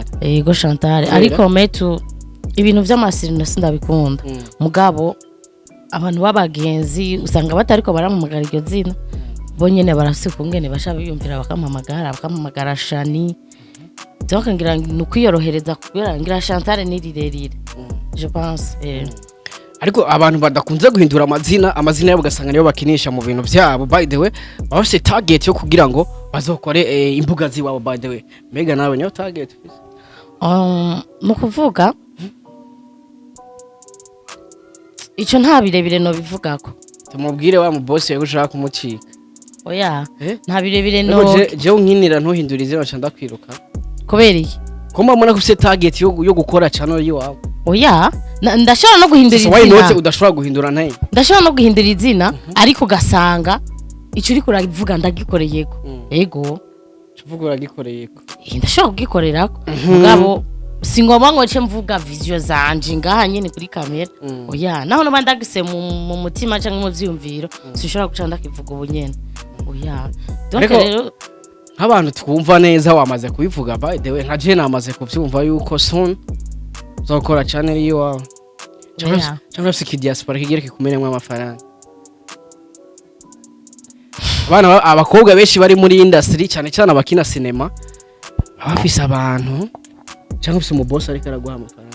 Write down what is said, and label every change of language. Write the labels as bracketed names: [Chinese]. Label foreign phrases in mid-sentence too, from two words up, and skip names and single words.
[Rundi] yego Chantal ariko metu ibintu vy'amasirino sindabikunda mugabo abantu babagenzi usanga batariko baramumagara iryo zina bonyene barasika ungene basha biyumvira bakampamagara Shani donc ngira nukwiyorohereza kubera ngira Chantal ni rirerire [French] je pense [Rundi] ariko abantu badakunze guhindura amazina yabo gasanga niyo bakinisha mu bintu byabo [English] by the way [Rundi] bafite target yo kugira ngo bazokore imbuga ziwabo [English] by the way [Rundi] mega nawe niyo target mu kuvuga ico nta birebire no bivugako tumubwire wa mu boss yawe ushaka kumucika oya nta birebire no je unkinira ntuhindura izina cyanda kwiruka kubera iki komba mbona ko ufite target yo gukora channel yiwabo oya ndashobora no guhindura izina [English] why not [Rundi] udashobora guhindura ntayo ndashobora no guhindura izina ariko gasanga ico uri kuravuga ndagikoreyeko yego tuvuga uragikoreyeko ndashobora kugikorerako mugabo singomba ngo nce mvuga vision zanje ngaha nyene kuri kamera oya naho no bandagise mu mutima canke mu vyumviro sinshobora guca ndakivuga ubunyene oya donc rero nk'abantu twumva neza wamaze kubivuga [English] by the way [Rundi] nka je namaze kuvyumva yuko soon zokora channel yiwawe cyangwa se kidiaspora kigira kikumeremwe amafaranga abana abakobwa benshi bari muri industry cyane cyane abakina cinema abafise abantu cyangwa se umuboss ariko araguha amafaranga